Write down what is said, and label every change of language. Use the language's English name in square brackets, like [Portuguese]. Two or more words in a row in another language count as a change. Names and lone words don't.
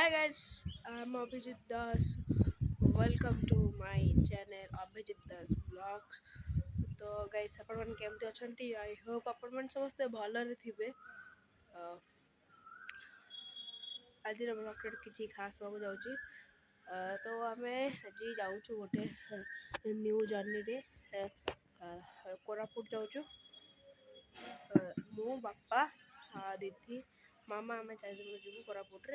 [English] guys, I'm Abhijit Das. Welcome to my channel Abhijit Das Vlogs. [Odia] तो guys ଆପଣ କେମିତି ଅଛନ୍ତି? [English] I hope [Odia] ଆପଣମାନେ ସମସ୍ତେ ଭଲରେ ଥିବେ। ଆଜିର ବ୍ଲଗରେ କିଛି ଖାସ୍ ହବାକୁ ଯାଉଛି। ତ ଆମେ ଆଜି ଯାଉଛୁ ଗୋଟେ ନ୍ୟୁ ଜର୍ଣ୍ଣିରେ କୋରାପୁଟ ଯାଉଛୁ। ମୁଁ ବାପା ଦିଦି ମାମା ଆମେ ଚାରିଜଣ ଯିବୁ କୋରାପୁଟରେ।